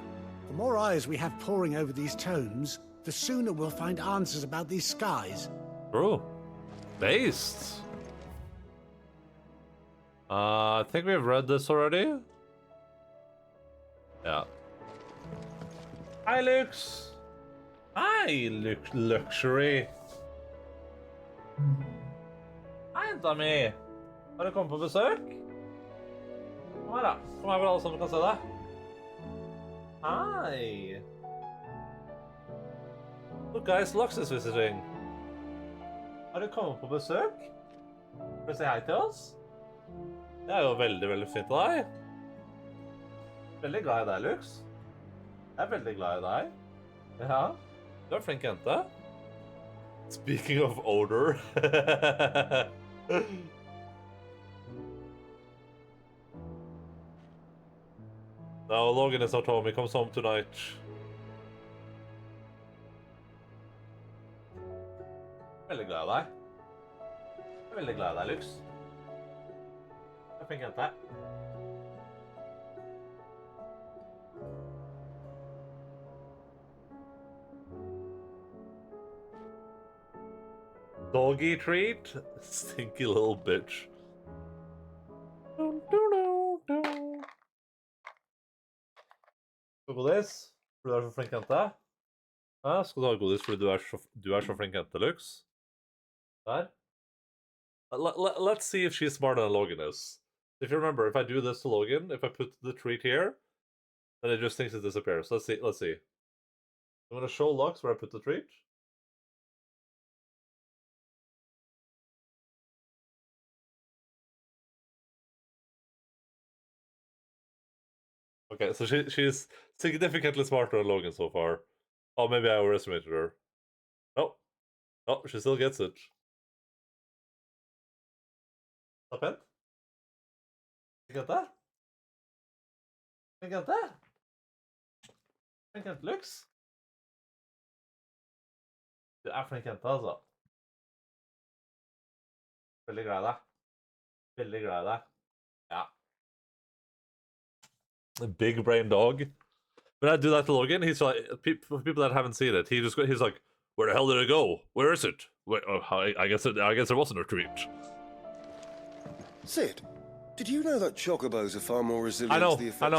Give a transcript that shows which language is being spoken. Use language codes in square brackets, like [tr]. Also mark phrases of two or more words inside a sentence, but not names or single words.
[en] The more eyes we have poring over these tomes, the sooner we'll find answers about these skies. True. Based. I think we've read this already. Yeah. Hi, Lux. Hi, Luxury. [no] Hei, jenta mi. Har du kommet på besøk? Kom her, da. Kom her, hvor alle sammen kan se deg. [en] Hi. Look, guys, Lux is visiting. [no] Har du kommet på besøk? Vil du si hei til oss? Det er jo veldig, veldig fint av deg. Veldig glad i deg, Lux. Jeg er veldig glad i deg. Ja, du er en flink jente. [en] Speaking of odor. No, Logan is not home. He comes home tonight. [no] Veldig glad i deg. Jeg er veldig glad i deg, Lux. Jeg fikk hente deg. [en] Doggy treat? Stinky little bitch. [no] godis? For du er så flink jente? Ja, skal du ha godis fordi du er så flink jente, Lux? Der. [en] Let's see if she's smarter than Logan is. If you remember, if I do this to Logan, if I put the treat here, then it just thinks it disappears. Let's see. I'm gonna show Lux where I put the treat. Okay, so she's significantly smarter than Logan so far. Oh, maybe I overestimated her. No. Oh, she still gets it. Up in? You got that? You got that? You got Lux? [no] Du er flink jente, altså. Veldig glad i deg. Veldig glad i deg. Ja. [en] A big brain dog. When I do that to Logan, he's like, for people that haven't seen it, he's like, where the hell did it go? Where is it? Wait, oh, I guess there wasn't a treat. Sid, did you know that chocobos are far more resilient to the effects of